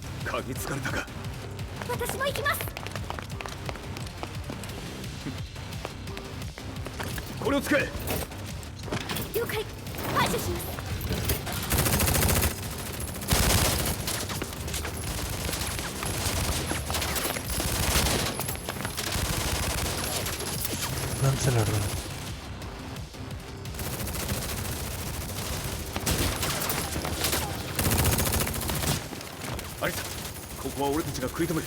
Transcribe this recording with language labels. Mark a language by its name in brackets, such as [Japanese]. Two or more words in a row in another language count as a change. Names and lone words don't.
[Japanese] 嗅ぎつかれたか。私も行きます。これを使え。了解。排除します。 [Hindi] गन से लड़ रहा है। [Japanese] アリサ、ここは俺たちが食い止める。